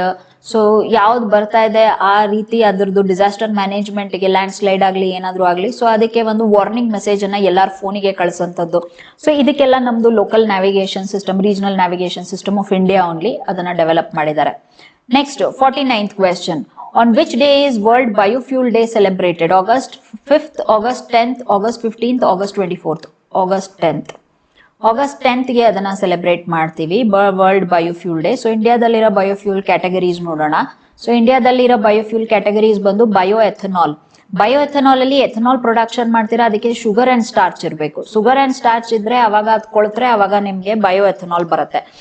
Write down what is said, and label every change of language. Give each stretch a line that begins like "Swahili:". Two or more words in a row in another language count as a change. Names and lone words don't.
Kannada: ಸೊ ಯಾವ್ದು ಬರ್ತಾ ಇದೆ ಆ ರೀತಿ ಅದ್ರದ್ದು
English: disaster management
Kannada: ಗೆ,
English: land slide
Kannada: ಆಗ್ಲಿ ಏನಾದ್ರು ಆಗ್ಲಿ, ಸೊ ಅದಕ್ಕೆ ಒಂದು
English: warning message
Kannada: ಅನ್ನ ಎಲ್ಲಾರ ಫೋನಿಗೆ ಕಳಿಸುವಂತದ್ದು. ಸೊ ಇದಕ್ಕೆಲ್ಲ ನಮ್ದು
English: local navigation system, regional navigation system of India only
Kannada: ಅದನ್ನ ಡೆವಲಪ್ ಮಾಡಿದ್ದಾರೆ.
English: next 49th question. On which day is World Biofuel Day celebrated? August 5th, August 10th, August 15th, August 24th. August 10th. August 10th
Kannada: ಗೆ ಅದನ್ನ ಸೆಲೆಬ್ರೇಟ್ ಮಾಡ್ತೀವಿ,
English: World Biofuel Day.
Kannada: ಸೊ ಇಂಡಿಯಾದಲ್ಲಿರೋ
English: biofuel categories
Kannada: ನೋಡೋಣ. ಸೊ ಇಂಡಿಯಾದಲ್ಲಿರೋ
English: biofuel categories
Kannada: ಬಂದು
English: bio ethanol. bio ethanol
Kannada: ಅಲ್ಲಿ
English: ethanol production
Kannada: ಮಾಡ್ತೀರಾ, ಅದಕ್ಕೆ
English: sugar and starch
Kannada: ಇರಬೇಕು.
English: sugar and starch
Kannada: ಇದ್ರೆ ಅವಾಗ ಅದು ಕೊಳ್ತ್ರೆ ಅವಾಗ ನಿಮ್ಗೆ
English: bio ethanol
Kannada: ಬರುತ್ತೆ.